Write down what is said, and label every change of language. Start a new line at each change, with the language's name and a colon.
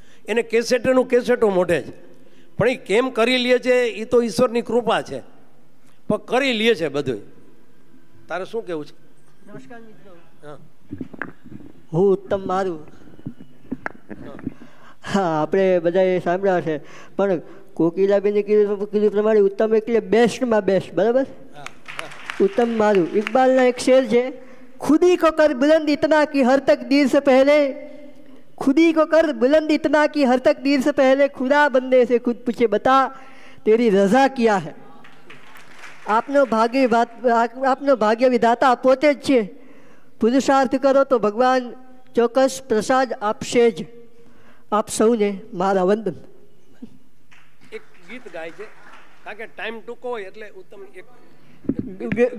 Gujarati: એને કેસેટનું કેસેટો મોઢે છે. પણ એ કેમ કરી લે છે એ તો ઈશ્વરની કૃપા છે, પણ કરી લે છે બધું. તારે શું કેવું છે? નમસ્કાર મિત્રો, હું ઉત્તમ મારું. હા, આપણે બધાએ સાંભળ્યા છે, પણ કોકિલાબેને કીધું પ્રમાણે ઉત્તમ એટલે બેસ્ટમાં બેસ્ટ. બરાબર? उत्तम मारू.
Hindi: इकबाल ना एक शेर है, खुदी को कर बुलंद इतना कि हर तकदीर से पहले, खुदी को कर बुलंद इतना कि हर तकदीर से पहले खुदा बंदे से खुद पूछे बता तेरी रजा किया है.
Gujarati: आपनो भाग्य विधाता पोते ज छे. पुरुषार्थ करो तो भगवान ચોક્કસ પ્રસાદ આપશે જ. આપ સૌને મારા વંદન. એક ગીત ગાય છે, કારણ કે ટાઈમ ટૂંકો હોય એટલે ઉત્તમ એક